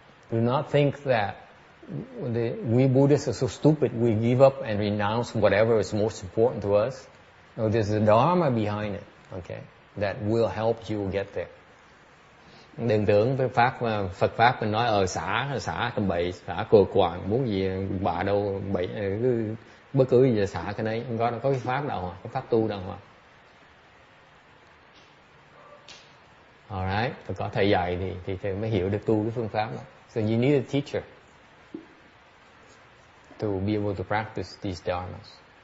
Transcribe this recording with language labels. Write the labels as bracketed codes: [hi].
[en] Do not think that we Buddhists are so stupid we give up and renounce whatever is most important to us. No, there's a dharma behind it, okay, that will help you get there. [vi] Đừng tưởng với Phật pháp mình nói xả tầm bậy, xả cờ quàng, muốn gì bà đâu bậy, cứ bất cứ gì xả cái đấy, không có cái pháp đâu, cái pháp tu đâu. Alright, phải có thầy dạy thì mới hiểu được tu cái phương pháp đó. [en] So you need a teacher to be able to practice these dharmas.